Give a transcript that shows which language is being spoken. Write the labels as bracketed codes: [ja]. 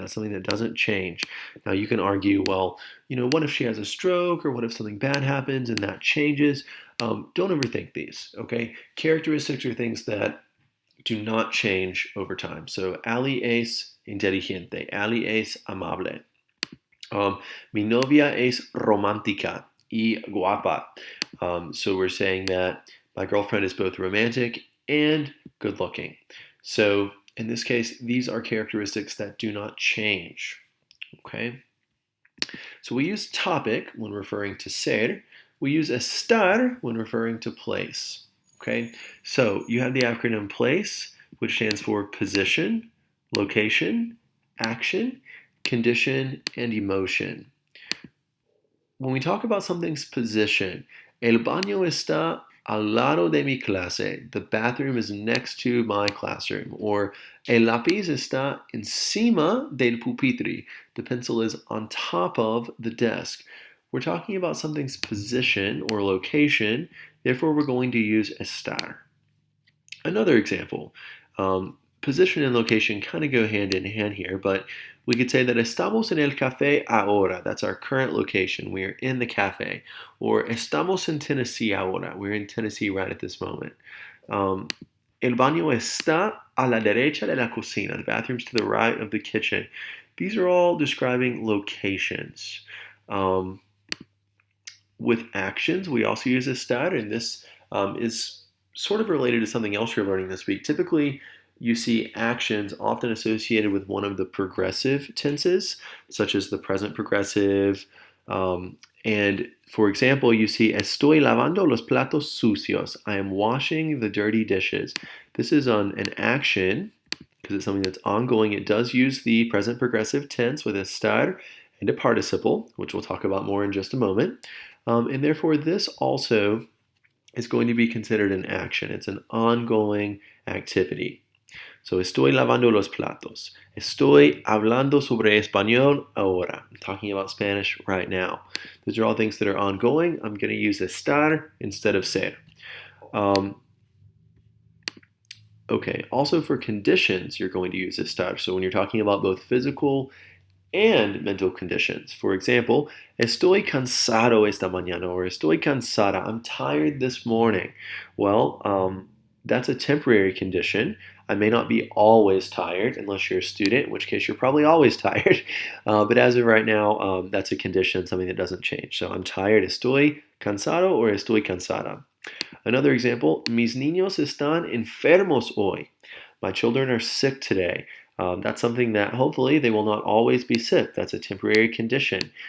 [en] That's something that doesn't change. Now, you can argue, well, what if she has a stroke, or what if something bad happens and that changes? Don't overthink these, okay? Characteristics are things that do not change over time. So, [es] Ali es inteligente. Ali es amable. Mi novia es romántica y guapa. [en] So we're saying that my girlfriend is both romantic and good looking. So in this case, these are characteristics that do not change. Okay? So we use topic when referring to ser. We use estar when referring to place. Okay? So you have the acronym place, which stands for position, location, action, condition, and emotion. When we talk about something's position, [es] el baño está al lado de mi clase. [en] The bathroom is next to my classroom. Or [es] el lápiz está encima del pupitre. [en] The pencil is on top of the desk. We're talking about something's position or location, therefore we're going to use estar. Another example, position and location kind of go hand in hand here, but we could say that [es] estamos en el café ahora. [en] That's our current location. We are in the cafe. Or [es] estamos en Tennessee ahora. [en] We're in Tennessee right at this moment. [es] El baño está a la derecha de la cocina. [en] The bathroom's to the right of the kitchen. These are all describing locations. With actions, we also use estar, and this is sort of related to something else you're learning this week. Typically, you see actions often associated with one of the progressive tenses, such as the present progressive. And for example, you see, [es] estoy lavando los platos sucios. [en] I am washing the dirty dishes. This is on an action, because it's something that's ongoing. It does use the present progressive tense with estar and a participle, which we'll talk about more in just a moment. And therefore, this also is going to be considered an action. It's an ongoing activity. So, [es] estoy lavando los platos. Estoy hablando sobre español ahora. [en] I'm talking about Spanish right now. Those are all things that are ongoing. I'm going to use estar instead of ser. Okay, also for conditions, you're going to use estar. So when you're talking about both physical and mental conditions. For example, [es] estoy cansado esta mañana, [en] or [es] estoy cansada. [en] I'm tired this morning. Well, that's a temporary condition. I may not be always tired unless you're a student, in which case you're probably always tired. But as of right now, that's a condition, something that doesn't change. So I'm tired, [es] estoy cansado, [en] or [es] estoy cansada. [en] Another example, [es] mis niños están enfermos hoy. [en] My children are sick today. That's something that hopefully they will not always be sick. That's a temporary condition.